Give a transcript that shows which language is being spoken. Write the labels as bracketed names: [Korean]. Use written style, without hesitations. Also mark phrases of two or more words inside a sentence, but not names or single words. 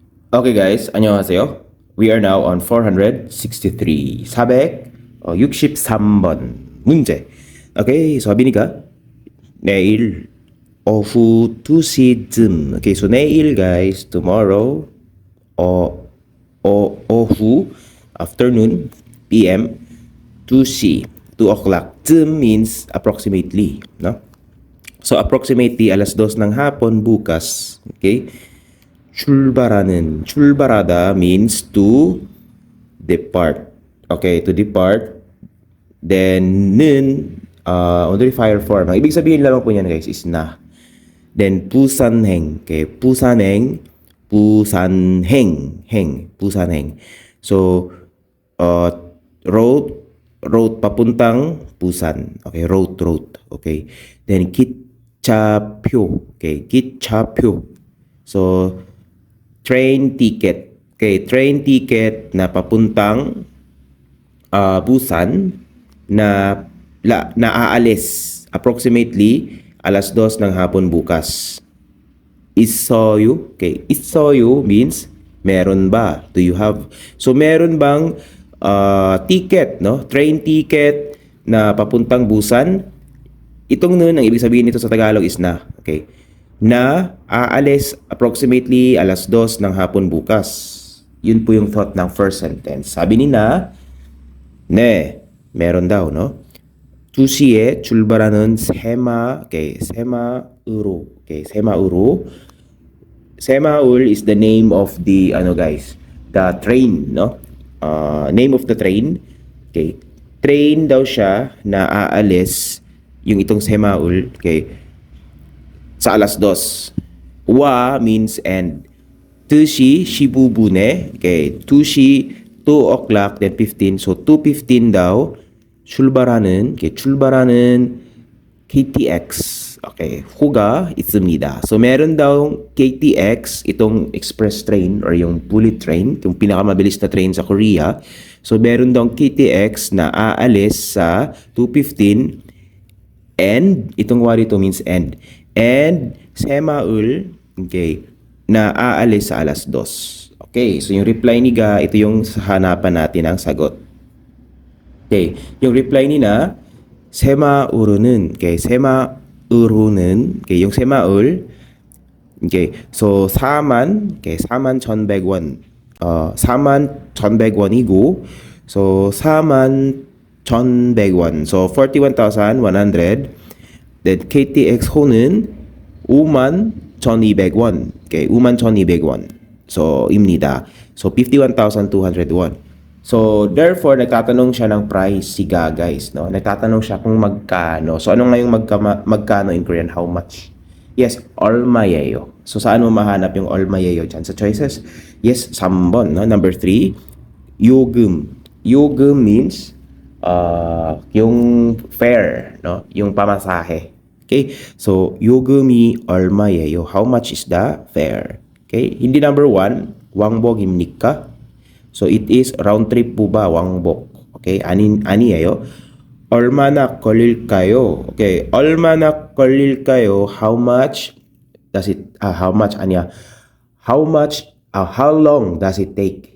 [English] Okay guys, 안녕하세요. We are now on 463. [Korean] 463번 문제. Okay, [Filipino] sabi ni [Korean] 가 내일 오후 2시쯤. [English] Okay, so 내일 guys, tomorrow 오후 afternoon PM 2C 2 o'clock. 쯤 means approximately, no? [Filipino] So approximately alas 2 ng hapon bukas, [English] okay? 출발하다 means to depart. Okay, to depart. Then modifier form. [Filipino] Ang ibig sabihin lamang po niyan guys is na. [English] Then 부산행. Okay, 부산행. So road papuntang Busan. Okay, road. Okay. Then 기차표. Okay, 기차표. So train ticket. Okay, train ticket [Filipino] na papuntang Busan na aalis approximately alas 2 ng hapon bukas. [English] 있어요. Okay, 있어요 means [Filipino] meron ba? [English] Do you have? [Filipino] So meron bang ticket, no? [English] Train ticket [Filipino] na papuntang Busan? Itong nun, ang ibig sabihin nito sa Tagalog is na. [English] Okay. [Filipino] Na aalis approximately alas 2 ng hapon bukas. Yun po yung thought ng first sentence. Sabi ni na, meron daw, no? [Korean] 2시에 출발하는 새마으로. Okay, 새마으로. [English] 새마을 is the name of the, guys, the train, no? Name of the train. Okay. [Filipino] Train daw siya na aalis, yung itong 새마을, okay, sa alas 2. [English] Wa means and. [Korean] 2시 15분에. [English] Okay, 2시 2 o'clock then 15. So 2:15 daw 출발하는 KTX. [Korean] Okay, huga 있습니다. [Filipino] So meron daw KTX, itong [English] express train [Filipino] or yung [English] bullet train, [Filipino] yung pinakamabilis na train sa Korea. So meron daw KTX na aalis sa 2:15 and itong wa dito means and 새마을, okay, na aalis sa alas 2. Okay, so yung reply ni Ga, ito yung hanapan natin ang sagot. Okay, yung reply ni na, [Korean] 새마을은, okay, okay, yung 새마을, okay, so 41,100원, 41,100원이고, so 41,100원, [English] so 41,100. [Korean] Then KTX 호는 51,200원. Okay, 51,200원. [English] So, 입니다. So, 51,200 won. So, therefore, [Filipino] nagtatanong siya ng price si Ga, guys, no? Nagtatanong siya kung magkano. So, ano nga yung magkano in Korean? [English] How much? Yes, [Korean] 얼마예요. [Filipino] So, saan mo mahanap yung 얼마예요 dyan? Sa choices? Yes, 3번, no? [English] Number 3, 요금. 요금 means yung fare, no? [Filipino] Yung pamasahe. Okay? So, [Korean] 요금이 얼마예요? [English] How much is the fare? Okay? Hindi number 1, 왕복입니까? So, it is round trip po ba? [Korean] 왕복. Okay? 아니에요. 얼마나 걸릴까요? Okay. 얼마나 걸릴까요? [English] How much does it, how much how long does it take?